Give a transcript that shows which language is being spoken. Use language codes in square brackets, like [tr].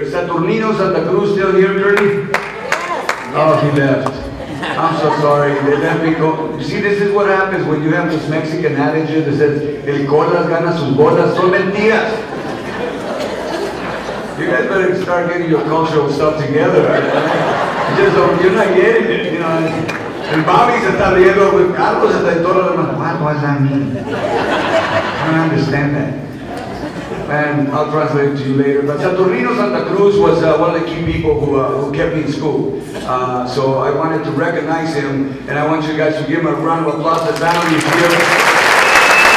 [en] Is Saturnino Santa Cruz still here, Curly? Oh, he left. I'm so sorry. They left me go. You see, this is what happens when you have this Mexican adage that says, [es] el colas gana sus bolas. Son mentiras. [en] You guys better start getting your cultural stuff together. You're not getting it, you know. [es] And Bobby se está riendo, Carlos se está y todo lo demás. [en] What does that mean? I don't understand that. And I'll translate it to you later. But Saturnino Santa Cruz was one of the key people who kept me in school. So I wanted to recognize him, and I want you guys to give him a round of applause. The family is here.